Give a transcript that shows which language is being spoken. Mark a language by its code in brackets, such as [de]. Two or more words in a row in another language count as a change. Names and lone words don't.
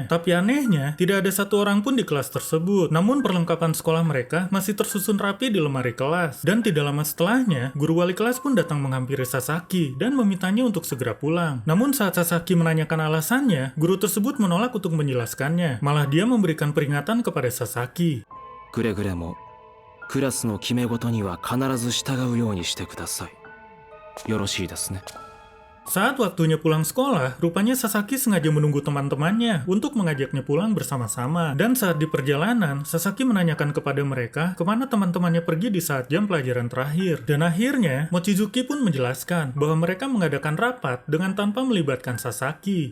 [id] Tapi anehnya, tidak ada satu orang pun di kelas tersebut. Namun perlengkapan sekolah mereka masih tersusun rapi di lemari kelas. Dan tidak lama setelahnya, guru wali kelas pun datang menghampiri Sasaki dan memintanya untuk segera pulang. Namun saat Sasaki menanyakan alasannya, guru tersebut menolak untuk menjelaskannya. Malah dia memberikan peringatan kepada Sasaki. [ja] くれぐれもクラスの決め事には必ず従うようにしてください。よろしいですね。 [id] Saat waktunya pulang sekolah, rupanya Sasaki sengaja menunggu teman-temannya untuk mengajaknya pulang bersama-sama. Dan saat di perjalanan, Sasaki menanyakan kepada mereka kemana teman-temannya pergi di saat jam pelajaran terakhir. Dan akhirnya, Mochizuki pun menjelaskan bahwa mereka mengadakan rapat dengan tanpa melibatkan Sasaki.